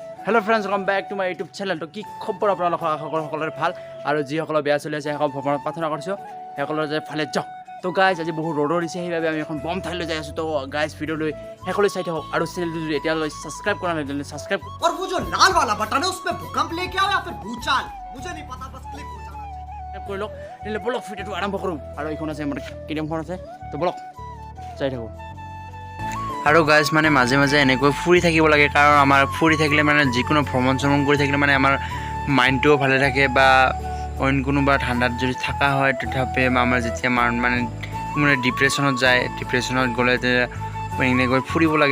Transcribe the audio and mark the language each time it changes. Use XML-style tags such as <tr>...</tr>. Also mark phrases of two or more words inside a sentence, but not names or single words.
<en>hello friends welcome back to my YouTube channel.</en> <hi>तो कि खबर</hi> <as>আপোনালোকৰ সকলোৰে ভাল আৰু যিসকলৰ বেয়া চলি আছে সেইসকল ভগৱানক প্ৰাৰ্থনা কৰিছোঁ সেইসকলৰ যে ভালে যাওক। তো গাইজ আজি বহুত ৰ'দ দিছে সেইবাবে আমি এখন বম ঠাইলৈ যাই আছোঁ। তো গাইজ ভিডিঅ'লৈ শেষলৈ চাই থাকক আৰু চেনেলটো যদি এতিয়ালৈ ছাবস্ক্ৰাইব কৰা নাই তেন্তে ছাবস্ক্ৰাইব</as> <hi>और वो जो लाल वाला बटन है उस पे भूकंप लेके आओ या फिर भूचाल मुझे नहीं पता बस क्लिक हो जाना चाहिए।</hi> <as>কৰি লওক তেন্তে বলক ভিডিঅ'টো আৰম্ভ কৰোঁ। আৰু এইখন আছে আমাৰ কেডিএমখন আছে তো বলক চাই থাকোঁ। আৰু গাইজ মানে মাজে মাজে এনেকৈ ফুৰি থাকিব লাগে কাৰণ আমাৰ ফুৰি থাকিলে মানে যিকোনো ভ্ৰমণ কৰি থাকিলে মানে আমাৰ মাইণ্ডটোও ভালে থাকে বা অইন কোনোবা ঠাণ্ডাত যদি থকা হয় তথাপি আমাৰ যেতিয়া মানে ডিপ্ৰেশ্যনত যায় ডিপ্ৰেশ্যনত গ'লে এনেকৈ ফুৰিব লাগে।</as>